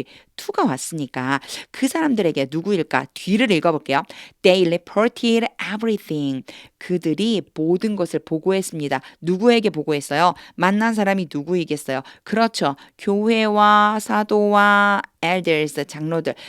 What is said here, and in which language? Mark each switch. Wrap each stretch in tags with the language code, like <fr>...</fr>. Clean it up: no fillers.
<ko>여기 to가 왔으니까 그 사람들에게 누구일까? 뒤를 읽어볼게요.</ko> <en>They reported everything.</en> <ko>그들이 모든 것을 보고했습니다. 누구에게 보고했어요? 만난 사람이 누구이겠어요? 그렇죠. 교회와 사도와 elders, 장로들.</ko>